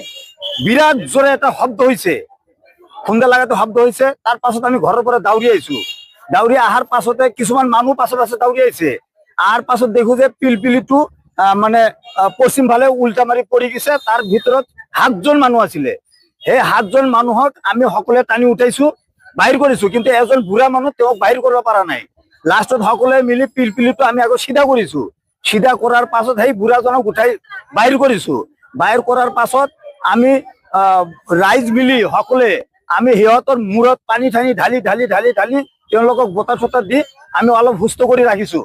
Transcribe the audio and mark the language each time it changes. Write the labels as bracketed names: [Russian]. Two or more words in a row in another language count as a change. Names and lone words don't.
[Bangla] বিরাট জোরে একটা শব্দ হয়েছে, খুন্দা লাগাতে শব্দ হয়েছে। [Assamese] তার পাছত আমি ঘরের পরে দাউরি আইছো, দাউরি আহার পাছতে কিছুমান মানুহ পাছে পাছে দাউরি আইছে। আর পাছত দেখো যে পিলপিলিটো মানে পশ্চিম ফালে উল্টা মারি পৰি গেছে। তার ভিতৰত 7জন মানুহ আছিলে। সেই 7জন মানুহক আমি সকলে টানি উঠাইছো, বাহিৰ কৰিছো। কিন্তু এজন বুঢ়া মানুহ তেওঁক বাহিৰ কৰিব পৰা নাই। লাষ্টত সকলে মিলি পিলপিলিটো আমি আকৌ সিধা কৰিছো। সিধা কৰার পাছত সেই বুঢ়াজনক উঠাই বাহিৰ কৰিছো। বাহিৰ কৰার পাছত আমি রাইজ মিলি সকলে আমি সিহঁতৰ মূৰত পানী ঠানি ঢালি ঢালি ঢালি ঢালি তেওঁলোকক বতা চতা দি আমি অলপ সুস্থ কৰি ৰাখিছো।